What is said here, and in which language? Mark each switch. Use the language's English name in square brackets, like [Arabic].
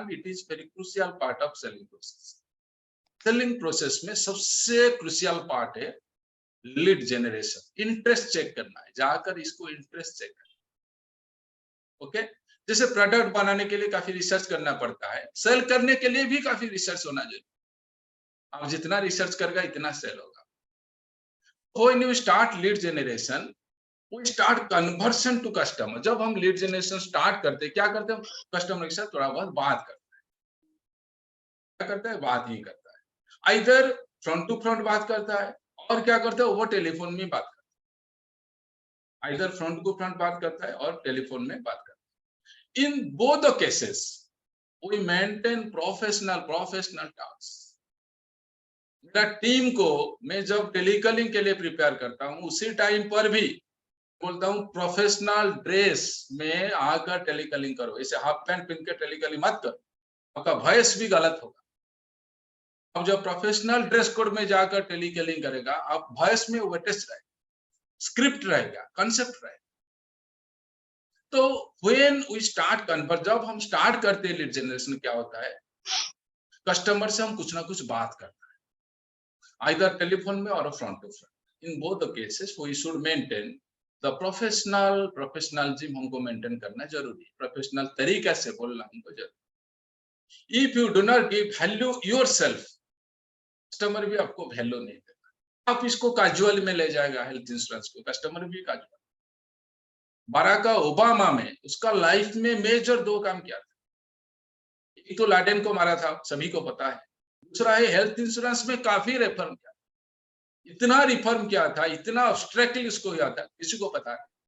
[English] And it is very crucial part of selling process. [Hindi] Selling process में सबसे crucial part है lead generation, interest check करना है, जाकर इसको इंटरेस्ट चेक करना। ओके, जैसे प्रोडक्ट बनाने के लिए काफी रिसर्च करना पड़ता है, सेल करने के लिए भी काफी रिसर्च होना जरूरी। आप जितना रिसर्च करेगा इतना सेल होगा। [English] When you start lead generation, we start conversion to customer। [Hindi] जब हम lead generation start करते हैं, क्या करते हैं? कस्टमर के साथ थोड़ा बहुत बात करते हैं। क्या करता है? बात ही करता है। इधर फ्रंट टू फ्रंट बात करता है, और क्या करता है? वो टेलीफोन में बात करता है। इधर फ्रंट टू फ्रंट बात करता है और टेलीफोन में बात करता है। [English] In both the cases, we maintain professional talks। [Hindi] मेरा टीम को मैं जब टेलीकॉलिंग के लिए प्रिपेयर करता हूँ, उसी टाइम पर भी बोलता हूँ प्रोफेशनल ड्रेस में आकर टेलीकॉलिंग करो। ऐसे हाफ पैंट पहन के टेलीकॉलिंग मत करो, आपका वॉइस भी गलत होगा। अब जब प्रोफेशनल ड्रेस कोड में जाकर टेलीकॉलिंग करेगा, आप वॉइस में वेटेज रहेगा, स्क्रिप्ट रहेगा, कंसेप्ट रहेगा। तो [English] when we start convert, [Hindi] जब हम स्टार्ट करते हैं लीड जनरेशन, क्या होता है? कस्टमर से हम कुछ ना कुछ बात करते हैं, either telephone में और front to front। [English] In both the cases we should maintain the professionalism [Hindi] हमको maintain करना जरूरी है, प्रोफेशनल तरीके से बोलना हमको जरूरी। [English] If you do not give value yourself, [Hindi] customer भी आपको वैल्यू नहीं देगा। आप इसको कैजुअल में ले जाएगा हेल्थ इंश्योरेंस को, कस्टमर भी कैजुअल। बराक ओबामा में उसका लाइफ में मेजर 2 काम किया था। एक तो लाडेन को मारा था, सभी को पता है। दूसरा है हेल्थ इंश्योरेंस में काफी रिफॉर्म किया, इतना रिफॉर्म किया था, इतना एब्स्ट्रैक्टली इसको किया था, किसी को पता नहीं।